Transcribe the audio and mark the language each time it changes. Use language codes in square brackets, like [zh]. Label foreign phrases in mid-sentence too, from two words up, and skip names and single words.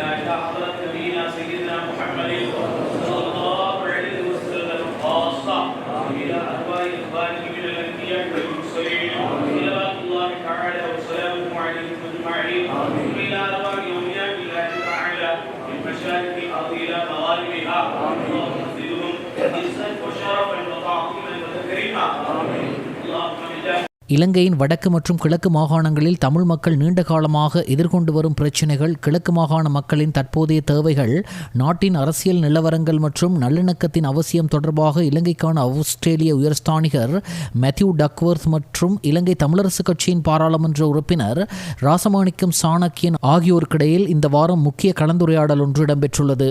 [ar] إلى حضرة نبينا سيدنا محمد صلى الله عليه وسلم خاصة إلى أرواح إخوانه من الأنبياء والمرسلين صلوات الله تعالى وسلامه عليهم أجمعين إلى أرواح أولياء الله تعالى من مشارق الأرض إلى مغاربها اللهم زدهم عزا وشرفا وتعظيما وتكريما اللهم بجاه [ta] இலங்கையின் வடக்கு மற்றும் கிழக்கு மாகாணங்களில் தமிழ் மக்கள் நீண்ட காலமாக எதிர்கொண்டு வரும் பிரச்சினைகள், கிழக்கு மாகாண மக்களின் தற்போதைய தேவைகள், நாட்டின் அரசியல் நிலவரங்கள் மற்றும் நல்லிணக்கத்தின் அவசியம் தொடர்பாக இலங்கைக்கான ஆஸ்திரேலிய உயர்ஸ்தானிகர் மேத்யூ டக்வர்த் மற்றும் இலங்கை தமிழரசு கட்சியின் பாராளுமன்ற உறுப்பினர் ராசமாணிக்கம் சாணக்கியன் ஆகியோருக்கிடையில் இந்த வாரம் முக்கிய கலந்துரையாடல் ஒன்று இடம்பெற்றுள்ளது.